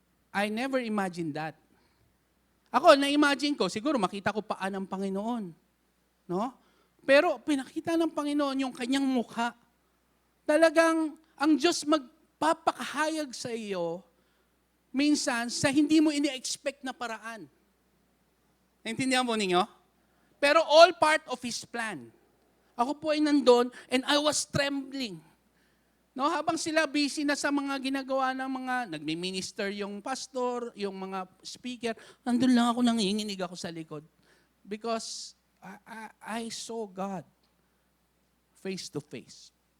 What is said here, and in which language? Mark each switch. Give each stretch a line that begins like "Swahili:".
English: I never imagined that.
Filipino: Ako, na-imagine ko, siguro makita ko paan ng Panginoon. No? Pero pinakita ng Panginoon yung kanyang mukha. Talagang ang Diyos magpapakahayag sa iyo minsan sa hindi mo ini-expect na paraan. Naintindihan mo ninyo?
English: Pero all part of His plan.
Filipino: Ako po ay nandun
English: and I was trembling.
Filipino: No, habang sila busy na sa mga ginagawa ng mga nagmi-minister yung pastor, yung mga speaker, nandun lang ako, nanginginig ako sa likod.
English: Because I saw God face to face.